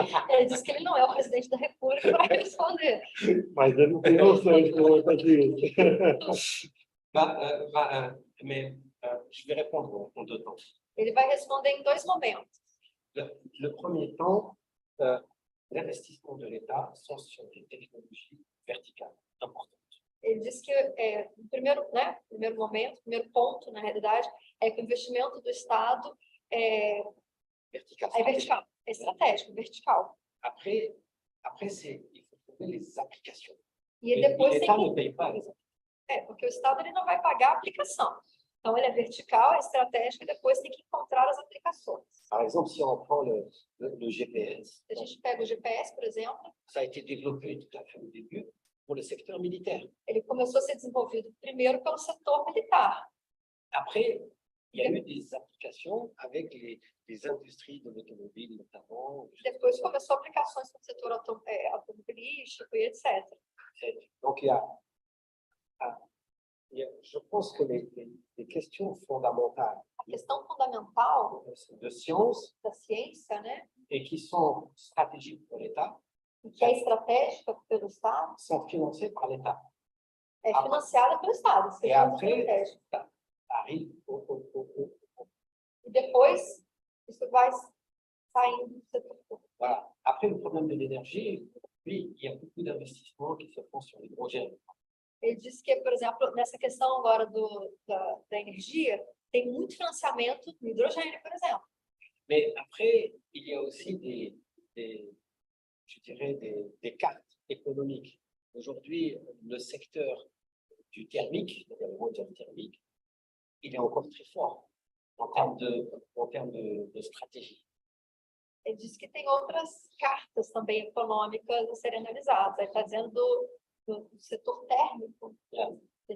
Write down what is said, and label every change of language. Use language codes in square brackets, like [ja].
[pt] Ele disse que ele não é o presidente da República para responder. Mas ele não tem noção de como vai fazer isso. [fr] Mais je vais répondre en deux temps. [pt] Ele vai responder em dois momentos. [fr] Le premier temps, l'investissement de l'État sont sur des technologies verticales importantes. [pt] Ele disse que no primeiro momento, primeiro ponto, na realidade, é que o investimento do Estado é vertical, é estratégico, vertical. [fr] Après il faut trouver les applications. [pt] E depois [fr] l'État ne paye pas les applications. [pt] porque o Estado ele não vai pagar a aplicação. Então, ele é vertical, é estratégico, e depois tem que encontrar as aplicações. [fr] Par exemple, si on prend le GPS, [pt] Se a gente pega o GPS, por exemplo, [fr] ça a été développé tout à fait au début pour le secteur militaire. [pt] ele começou a ser desenvolvido primeiro pelo setor militar. [fr] Après, il y a eu des applications avec les industries de l'automobile, notamment. [pt] Depois começou aplicações no setor automobilístico e etc. [fr] Donc, je pense que les questions fondamentales [pt] A questão fundamental [fr] de science [pt] da ciência, né, [fr] et qui sont stratégiques pour l'État [pt] e que é estratégica pelo Estado, [fr] sont financées par l'État. [pt] é financiada pelo Estado. [fr] Et après, arrive [pt] E depois, isso vai saindo do setor público. [fr] voilà. Après, le problème de l'énergie, oui, il y a beaucoup d'investissements qui se font sur l'hydrogène. [pt] Ele disse que, por exemplo, nessa questão agora da energia, tem muito financiamento no hidrogênio, por exemplo. [fr] Mais après, il y a aussi je dirais, des cartes économiques. Aujourd'hui, le secteur du thermique, le moteur thermique, il est encore très fort en termes de stratégie. [pt] Ele disse que tem outras cartas também econômicas a serem analisadas. Ele está dizendo do setor térmico, do térmico.